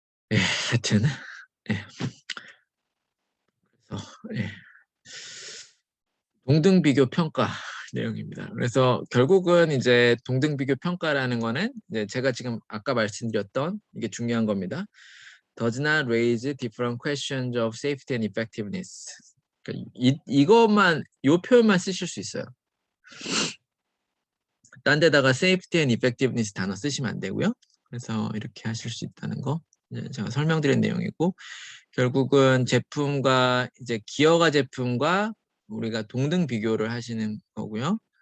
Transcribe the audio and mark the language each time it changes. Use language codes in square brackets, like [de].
[ko] 네, 하여튼 네. 그래서 네. 동등 비교 평가 내용입니다. 그래서 결국은 이제 동등 비교 평가라는 거는 이제 제가 지금 아까 말씀드렸던 이게 중요한 겁니다. [en] Does not raise different questions of safety and effectiveness. [ko] 그러니까 이것만 이 표현만 쓰실 수 있어요. 딴 데다가 [en] safety and effectiveness [ko] 단어 쓰시면 안 되고요. 그래서 이렇게 하실 수 있다는 거 제가 설명드린 내용이고 결국은 제품과 이제 기어가 제품과 우리가 동등 비교를 하시는 거고요.